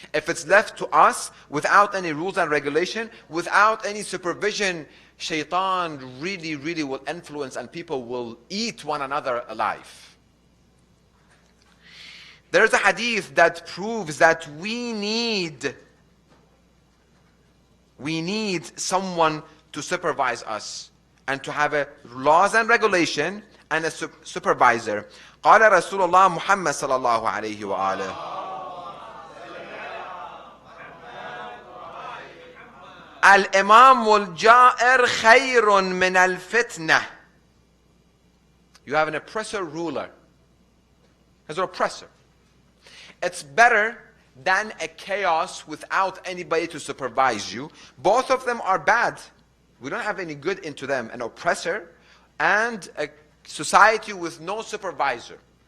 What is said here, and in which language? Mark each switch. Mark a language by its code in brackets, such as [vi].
[en] If it's left to us, without any rules and regulation, without any supervision, shaitan really, really will influence and people will eat one another alive. There's a hadith that proves that we need someone to supervise us and to have laws and regulation and a supervisor. [ar] قال رسول الله محمد صلى الله عليه وآله الإمام الجائر خير من الفتنة. [en] You have an oppressor ruler. As an oppressor. It's better than a chaos without anybody to supervise you. Both of them are bad. We don't have any good into them. An oppressor and a society with no supervisor.